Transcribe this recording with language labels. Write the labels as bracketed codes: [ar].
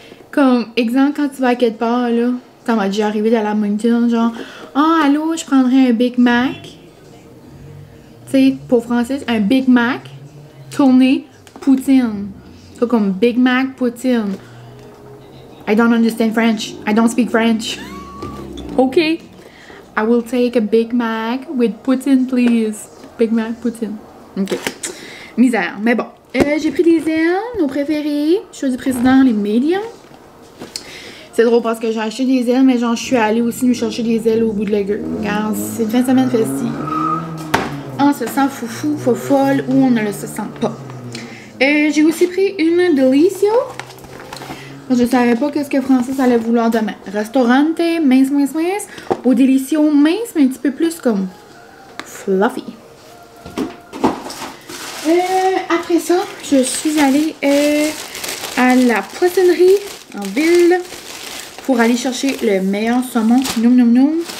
[fr] Comme, exemple, quand tu vas à quelque part, là, ça m'a déjà arrivé d'aller à Moncton, genre « Oh, allô, je prendrais un Big Mac ». Tu sais, pour français, un Big Mac, tourné, poutine. C'est comme Big Mac, poutine. [en] I don't understand French. I don't speak French. Okay. I will take a Big Mac with poutine, please. [fr] Big Mac, poutine. Ok. Misère. Mais bon. J'ai pris des ailes, nos préférés. Choix du président, les medium. C'est drôle parce que j'ai acheté des ailes, mais genre, je suis allée aussi nous chercher des ailes au bout de la gueule. Regarde, c'est une fin de semaine festive. On se sent foufou, fofolle, ou on ne le se sent pas. J'ai aussi pris une Delicio. Je savais pas qu'est-ce que Francis allait vouloir demain. Restaurante, mince, mince, mince. Au Delicio, mince, mais un petit peu plus comme fluffy. Après ça, je suis allée à la poissonnerie en ville pour aller chercher le meilleur saumon. Noum, noum, noum.